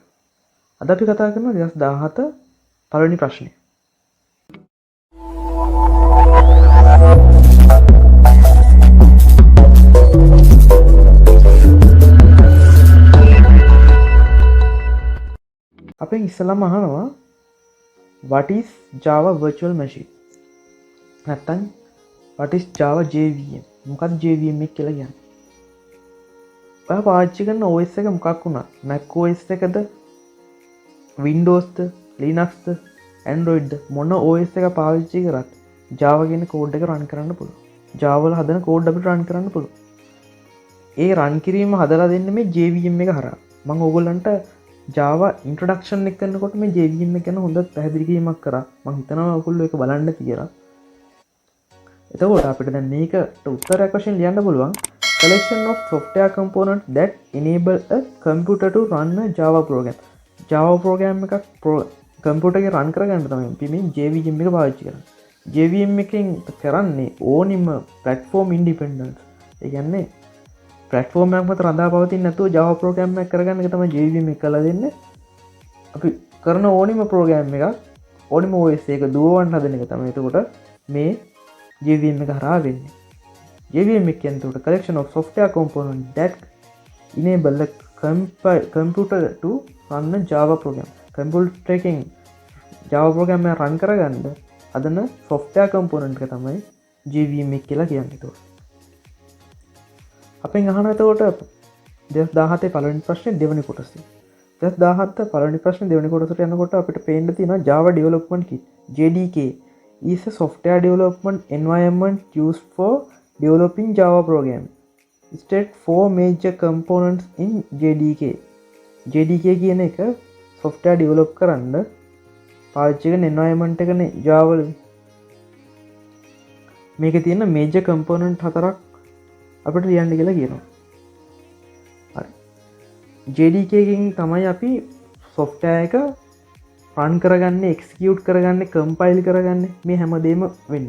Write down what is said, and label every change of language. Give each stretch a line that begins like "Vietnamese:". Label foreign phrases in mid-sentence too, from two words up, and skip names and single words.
Sinhala: අද අපි කතා කරනවා 2017 පළවෙනි ප්‍රශ්නේ. අපෙන් ඉස්සෙල්ලාම අහනවා
English: what is Java virtual machine? නැත්තම් what is Java JVM?
Sinhala: මොකක්ද JVM එක කියලා කියන්නේ? ඔයා පාවිච්චි කරන OS එක මොකක් වුණත් Mac OS එකද Windows ද Linux ද Android ද මොන OS එක පාවිච්චි කරත් Java කියන කෝඩ් එක රන් කරන්න පුළුවන්. Java වල හදන කෝඩ් අපිට රන් කරන්න පුළුවන්. ඒ රන් කිරීම හදලා දෙන්නේ මේ JVM එක හරහා. මම ඕගොල්ලන්ට Java introduction එක කරනකොට මේ JVM එක ගැන හොඳ පැහැදිලි කිරීමක් කරා. මම හිතනවා ඔයගොල්ලෝ ඒක බලන්න කියලා. එතකොට අපිට දැන් මේකට උත්තරයක් වශයෙන් ලියන්න පුළුවන්
English: collection of software components that enable a computer to run a Java program.
Sinhala: Java program එකක් කම්පියුටර් එකේ run කරගන්න තමයි අපි මේ JVM එක පාවිච්චි කරන්නේ. JVM එකෙන් කරන්නේ ඕනිම
English: platform independence.
Sinhala: ඒ කියන්නේ platform එකක් මත රඳා පවතින්නේ නැතුව Java program එකක් කරගන්න එක තමයි JVM එක කරලා දෙන්නේ. අපි කරන ඕනිම program එකක් ඕනිම OS එක දුවවන්න හදන එක තමයි එතකොට මේ JVM එක හරහා වෙන්නේ. JVM එක කියන්නේ
English: collection of software components that enable a computer to run a Java program.
Sinhala: computer එකෙන් Java program එක run කරගන්න හදන
English: software component
Sinhala: එක තමයි JVM එක කියලා කියන්නේ. එතකොට අපෙන් අහනවා එතකොට 2017 පළවෙනි ප්‍රශ්නේ දෙවෙනි කොටස. 2017 පළවෙනි ප්‍රශ්නේ දෙවෙනි කොටසට යනකොට අපිට පේන්න තියෙනවා
English: Java Development Kit JDK is a software development environment used for developing Java program. State four major components in JDK.
Sinhala: JDK කියන එක
English: software develop
Sinhala: කරන්න පාවිච්චි කරන environment එකනේ Java වල. මේකේ තියෙන
English: major component
Sinhala: හතරක් අපිට ලියන්න කියලා කියනවා. හරි. JDK එකෙන් තමයි අපි software එක run කරගන්නේ, execute කරගන්නේ, compile කරගන්නේ මේ හැමදේම වෙන්නේ.